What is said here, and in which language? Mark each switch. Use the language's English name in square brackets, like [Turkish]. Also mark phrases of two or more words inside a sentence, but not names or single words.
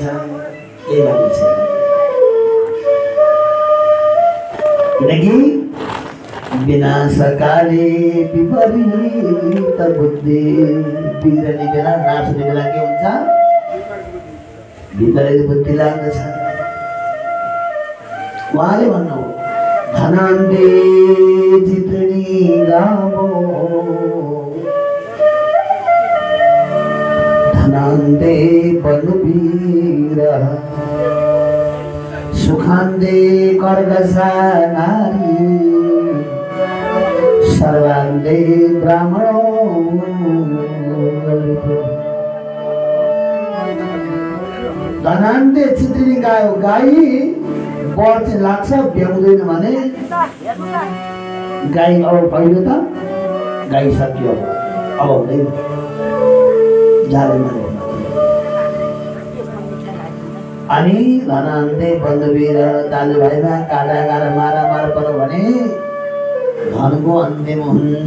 [Nepali] केही बानी छैन, किनकि [Sanskrit] विनाशकाले विपरीत बुद्धि। [Nepali] बिग्रने बेला नाच्ने बेला के हुन्छ? विपरीत बुद्धि लाग्दछ। उहाँले भन्नु [Sanskrit] धनान्ते चितनी गावो, धनान्ते बलवीर, सुखान्ते कर्गसा नारी, सर्वान्ते ब्राह्मणो। धनान्ते चितनी गायो, [Nepali] गाई बढ चाहिँ लाग्छ, भ्याउँदैन भने गाई अब पहिलो त गाई सकियो, अब हुँदैन जाँदैन। अनि [Sanskrit] धनान्ते बन्धुवीर, [Nepali] दाजुभाइमा काँडा गाडा मारामार पर्यो भने धनको अन्तिम हुन्छ।